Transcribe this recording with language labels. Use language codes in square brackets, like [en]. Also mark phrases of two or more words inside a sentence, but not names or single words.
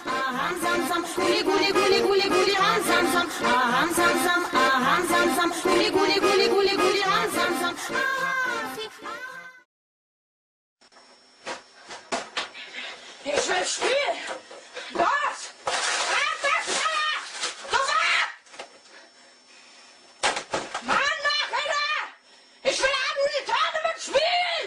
[de] Aham sam sam, guli guli guli guli guli ham sam sam. Aham sam sam, aham sam sam, guli guli guli guli guli ham sam sam. Ich will spielen! Los! Mann, nachher! Ich will abends die Tournament spielen!